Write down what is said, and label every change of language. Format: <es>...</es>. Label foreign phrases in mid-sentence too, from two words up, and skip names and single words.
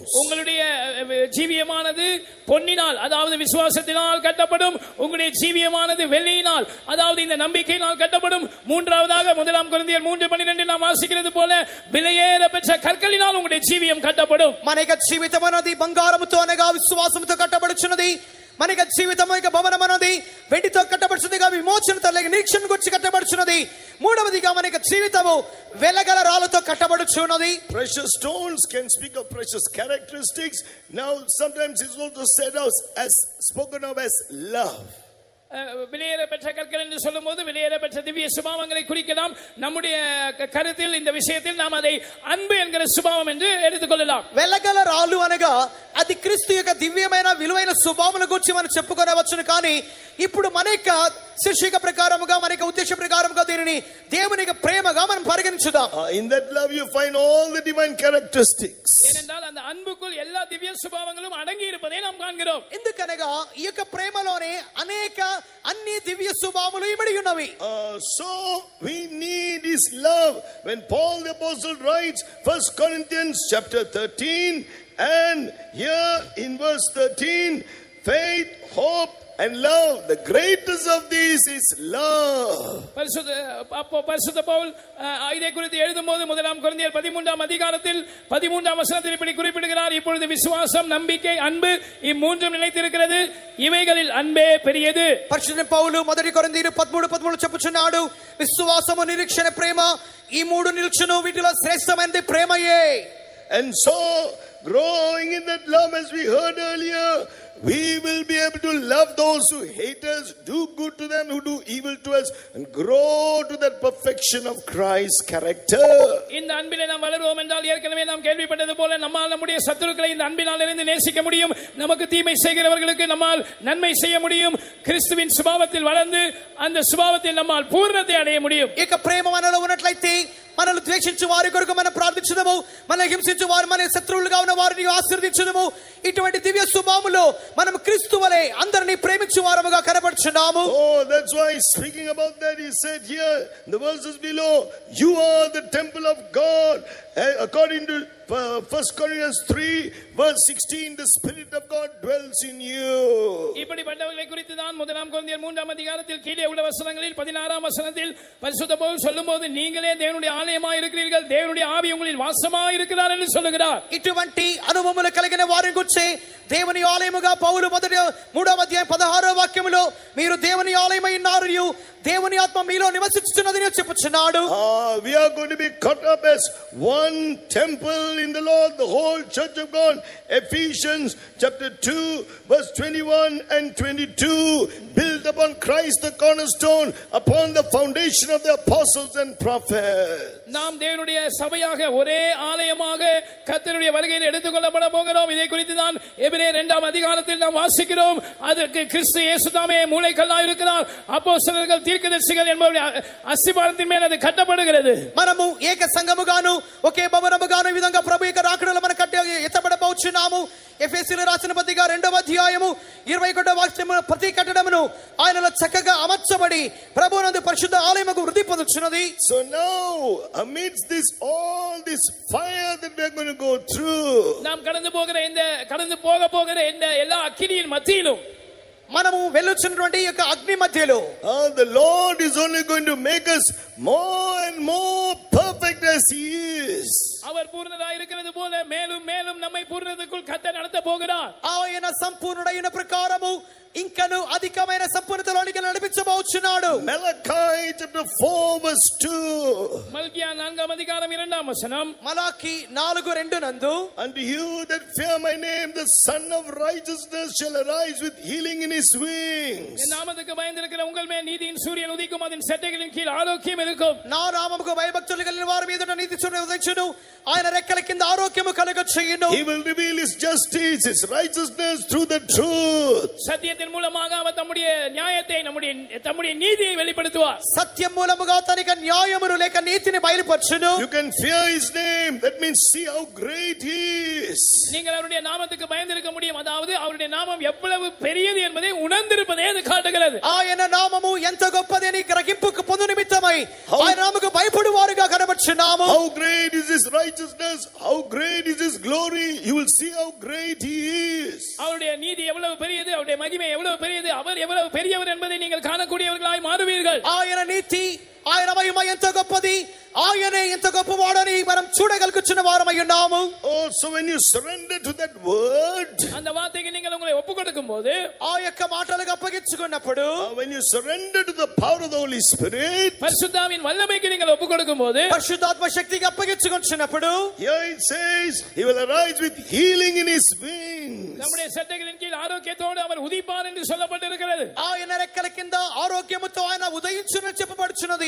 <ta>உங்களுடைய ஜீவியமானது பொன்னினால் அதாவது விசுவாசத்தினால் கட்டப்படும். உங்களுடைய ஜீவியமானது வெள்ளியினால் அதாவது இந்த நம்பிக்கையினால் கட்டப்படும். மூன்றாவதாக 1 கொரிந்தியர் 3:12 நாம் வாசிக்கிறது போல விலையேற பெற்ற கற்களினால் உங்களுடைய ஜீவியம் கட்டப்படும்.</ta> <te>మన యొక్క జీవితం అనేది బంగారముతో అనగా విశ్వాసముతో కట్టబడుచున్నది. మన యొక్క జీవితం యొక్క భవనం అనేది వెండితో కట్టబడుచున్నదిగా విమోచనతో లేక నిరీక్షణ గురించి కట్టబడుచున్నది. మూడవదిగా మన యొక్క జీవితము వెలగల రాళ్ళతో కట్టబడుచున్నది.</te> <en>Precious stones can speak of precious characteristics. Now sometimes it's also said as spoken of as love.</en> <ta>விலையேற பெற்ற கற்கள் என்று சொல்லும்போது விலையேற பெற்ற திவ்ய சுபாவங்களை குறிக்கலாம். நம்முடைய கருத்தில் இந்த விஷயத்தில் நாம் அதை அன்பு என்கிற சுபாவம் என்று எடுத்துக்கொள்ளலாம்.</ta> <te>వెలగల రాళ్ళు అనగా అది క్రీస్తు యొక్క దివ్యమైన విలువైన స్వభావముల గురించి మనం చెప్పుకోవచ్చును. కానీ ఇప్పుడు మన యొక్క శీర్షిక ప్రకారముగా మన యొక్క ఉద్దేశ ప్రకారముగా దీనిని దేవుని యొక్క ప్రేమగా మనం పరిగణించుదాం.</te> <en>In that love you find all the divine characteristics.</en> <ta>ஏனென்றால் அந்த அன்புக்குள் எல்லா திவ்ய சுபாவங்களும் அடங்கி இருப்பதை நாம் காண்கிறோம்.</ta> <te>ఎందుకనగా ఈ యొక్క ప్రేమలోనే అనేక అన్ని దివ్య స్వభావములు ఇమిడి ఉన్నవి.</te> <en>So we need his love. When Paul the apostle writes 1 Corinthians chapter 13 and here in verse 13, faith, hope and love, the greatest of these is love.</en> <ta>பரிசுத்த பவுல் இதை குறித்து எழுதும்போது 1 கொரிந்தியர் 13ஆம் அதிகாரத்தில் 13ஆம் வசனத்தில் இப்படி குறிப்பிடுகிறார். இப்பொழுது விசுவாசம், நம்பிக்கை, அன்பு இம்மூன்றும் நிலைத்திருக்கிறது. இவைகளில் அன்பே பெரியது.</ta> <te>పరిశుద్ధ పౌలు 1 కొరింథీయులు 13:13 చెప్పుచున్నాడు, విశ్వాసము, నిరీక్షణ, ప్రేమ ఈ మూడు నిలుచును, వీటిలో శ్రేష్టమైనది ప్రేమయే.</te> <en>And so growing in that love, as we heard earlier, we will be able to love those who hate us, do good to them who do evil to us, and grow to that perfection of Christ's character.</en> <ta>இந்த அன்பிலே நாம் வளருவோம் என்றால் ஏற்கனவே நாம் கேள்விப்பட்டது போல நம்மால் நம்முடைய சத்துருக்களை இந்த அன்பினால் இருந்து நேசிக்க முடியும். நமக்கு தீமை செய்கிறவர்களுக்கு நம்மால் நன்மை செய்ய முடியும். கிறிஸ்துவின் சுபாவத்தில் வளர்ந்து அந்த சுபாவத்தில் நம்மால் பூரணத்தை அடைய முடியும்.</ta> <te>ఇక ప్రేమ మనలో ఉన్నట్లయితే మనల్ని ద్వేషించు వారి కొరకు మనం ప్రార్థించుదాము, మనల్ని హింసించు వారు మన శత్రువులుగా ఉన్న వారిని ఆశీర్వదించుదాము. ఇటువంటి దివ్య స్వభావములో మనం క్రీస్తు వలె అందరిని ప్రేమించు వారముగా కనబడుచున్నాము.</te> <en>Oh, that's why speaking about that he said here in the verses below, you are the temple of God. According to 1 Corinthians 3 verse 16, the Spirit of God dwells in you.</en> <ta>இப்படிப்பட்டவர்களை குறித்து தான் 1 கொரிந்தியர் 3ஆம் அதிகாரத்தில் கீழே உள்ள வசனங்களில் 16ஆம் வசனத்தில் பரிசுத்த பவுல் சொல்லும்போது நீங்களே தேவனுடைய ஆலயமாய் இருக்கிறீர்கள், தேவனுடைய ஆவி உங்களில் வாசமாய் இருக்கிறார் என்று சொல்லுகிறார்.</ta> <te>ఇటువంటి అనుభవములు కలిగిన వారిని గురించి దేవుని ఆలయముగా పౌలు 3వ అధ్యాయం 16వ వాక్యములో మీరు దేవుని ఆలయమై ఉన్నారు, దేవుని ఆత్మ మీలో నివసించుచున్నదని చెప్పుచున్నాడు.</te> <en>We are going to be caught up as one temple in the Lord, the whole church of God. Ephesians chapter 2 verse 21 and 22, built upon Christ the cornerstone, upon the foundation of the apostles and prophets.</en> <ta>நாம் தேவனுடைய சபையாக ஒரே ஆலயமாக கர்த்தருடைய வருகையில் எடுத்துக்கொள்ளப்பட போகிறோம். இதை குறித்து தான் எபிரேயர் 2ஆம் அதிகாரத்தில் நாம் வாசிக்கிறோம். அதற்கு கிறிஸ்து இயேசு தாமே மூலைக்கல்லாய் இருக்கிறார். அப்போஸ்தலர்கள், தீர்க்கதரிசிகள் என்பவருடைய அஸ்திபாரத்தின் மேல் அது கட்டப்படுகிறது.</ta> <te>మనము ఏక సంఘముగాను ఒకే భవనముగాను ఈ విధంగా ప్రభు యొక్క రాకడలో మనం కట్టి ఎత్తబడబోచున్నాము. ఎఫెసీయులకు రాసిన పత్రిక 2వ అధ్యాయము 21వ వాక్యము ప్రతి కట్టడమును ఆయనలో చక్కగా అమర్చబడి ప్రభువునందు పరిశుద్ధ ఆలయముకు వృద్ధి పొందుచున్నది.</te> <en>So now amidst this all this fire that we are going to go through,</en> <ta>நாம் கடந்து போகிற இந்த எல்லா அக்கினியின் மத்தியிலும்</ta> <te>మనము వెళ్ళుచున్నటువంటి యొక్క అగ్ని మధ్యలో</te> <en>the Lord is only going to make us more and more perfect as he is.</en> <ta>அவர் பூர்ணராய் இருக்கிறது போல மேலும் மேலும் நம்மை பூர்ணத்துக்குள் கர்த்தர் நடத்த போகிறார்.</ta> <te>ఆయన సంపూర్ణుడైన ప్రకారము ఇంకను అధికమైన సంపూర్ణతలోనికి నడిపించబోతున్నాడు. చెప్పబోచున్నాడు.</te> <en>Malachi chapter 4 verse 2.</en> <ta>மல்கியா 4ஆம் அதிகாரம் 2ஆம் வசனம்.</ta> <te>மலாக்கி 4:2 నందు</te> <en>Unto you that fear my name, the Son of Righteousness shall arise with healing in his wings.</en> <ta>என் நாமத்துக்கு பயந்திருக்கிற உங்கள் மேல் நீதியின் சூரியன் உதிக்கும், அதன் செட்டைகளின் கீழ் ஆரோக்கியம் இருக்கும்.</ta> <te>నా నామముకు భయభక్తులు కలిగిన వారి మీదట నీతి సూర్యుడు ఉదయించును, ఆయన రెక్కల కింద ఆరోగ్యము కలుగ చేయును.</te> <en>He will reveal his justice, his righteousness through the truth.</en> <ta>சத்தியத்தின் மூலமாக அவர் தம்முடைய நியாயத்தை தம்முடைய நீதியை வெளிப்படுத்துவார்.</ta> <te>సత్యం మూలముగా తనకి న్యాయమును లేక నీతిని బయలుపరచును.</te> <en>You can fear his name, that means see how great he is.</en> <ta>நீங்கள் அவருடைய நாமத்துக்கு பயந்திருக்க முடியும், அதாவது அவருடைய நாமம் எவ்வளவு பெரியது என்பதை உணர்ந்திருப்பதே அது காட்டுகிறது.</ta> <te>ఆయన నామము ఎంత గొప్పది అని గ్రహింపుకు పొందు నిమిత్తమై ఆయన నామముకు భయపడువారుగా కనబడుచున్నాము.</te> <en>How great is his righteousness, how great is his glory, you will see how great he is.</en> <ta>அவருடைய நீதி எவ்வளவு பெரியது, அவருடைய மகிமை எவ்வளவு பெரியது, அவர் எவ்வளவு பெரியவர் என்பதை நீங்கள் காணக்கூடியவர்களாய் மாறுவீர்கள்.</ta> <te>ఆయన నీతి, ఆయన మహిమ ఎంత గొప్పది, ఆయనే ఎంత గొప్పవాడని మనం చూడగలుగుచున్న వారమై ఉన్నాము.</te> <en>Also when you surrender to that word,</en> <ta>அந்த வார்த்தைக்கு நீங்கள் உங்களை ஒப்புக்கொடுக்கும்போது,</ta> <te>ఆ యొక్క మాటలకు అప్పగించుకున్నప్పుడు,</te> <en>when you surrender to the power of the Holy Spirit,</en> <ta>பரிசுத்தாவின் வல்லமைக்கு நீங்கள் ஒப்புக்கொடுக்கும்போது,</ta> <te>పరిశుద్ధాత్మ శక్తికి అప్పగించుకుంటున్నప్పుడు,</te> <en>here it says he will arise with healing in his wings.</en> <ta>நம்முடைய செட்டைகளின் கீழ் ஆரோக்கியத்தோடு அவர் உதிப்பார் என்று சொல்லப்பட்டிருக்கிறது.</ta> <te>ఆయన రెక్కల కింద ఆరోగ్యముతో ఆయన ఉదయించునని చెప్పబడుచున్నది.</te>